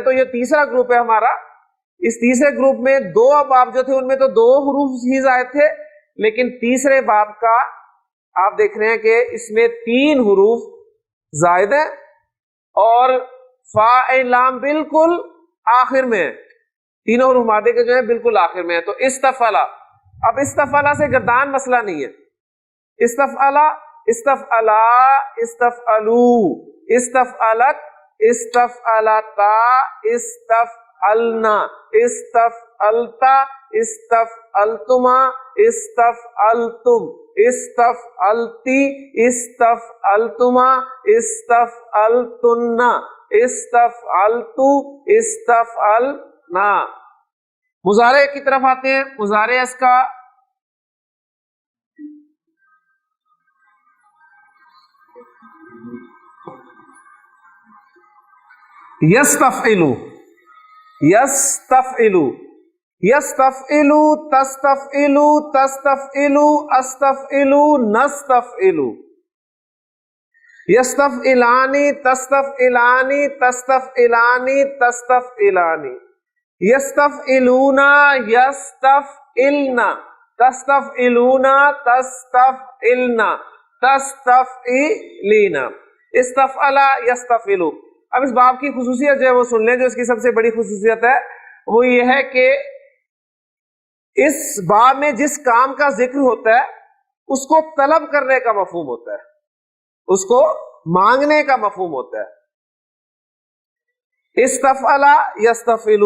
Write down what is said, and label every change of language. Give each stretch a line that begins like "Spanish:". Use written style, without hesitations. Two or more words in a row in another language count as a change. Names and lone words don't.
Urdu: تو یہ تیسرا گروپ ہے ہمارا. اس تیسرے گروپ میں 2 باب جو تھے ان میں تو 2 حروف ہی زائد تھے، لیکن تیسرے باب کا آپ دیکھ رہے ہیں کہ اس میں 3 حروف زائد ہیں اور فا عین لام بالکل آخر میں ہے. تینوں حروف مادے کے جو ہیں بالکل آخر میں ہے.
Arabic: تو استفعلا.
Urdu: اب استفعلا سے گردان مسئلہ نہیں ہے.
Arabic: استفعلا، استفعلا، استفعلو، استفعلت، استفعلتا، استفعلنا، استفعلتا، استفعلتما، استفعلتم، استفعلتی، استفعلتما، استفعلتن، استفعلتو، استفعلنا.
Urdu: مضارع کی طرف آتے ہیں. مضارع اس کا
Arabic: یستفعلو، یستفعلو، یستفعلو، تستفعلو، تستفعلو، استفعلو، نستفعلو. یستفعلانی، تستفعلانی، تستفعلانی، تستفعلانی. یستفعلونا، یستفعلنا، تستفعلونا، تستفعلنا، تستفعلینا. استفعلا، یستفعلو.
Urdu: اب اس باب کی خصوصیت جو ہے وہ سن لیں. جو اس کی سب سے بڑی خصوصیت ہے وہ یہ ہے کہ اس باب میں جس کام کا ذکر ہوتا ہے اس کو طلب کرنے کا مفہوم ہوتا ہے، اس کو مانگنے کا مفہوم ہوتا ہے.
Arabic: استفعلا، یستفعلو.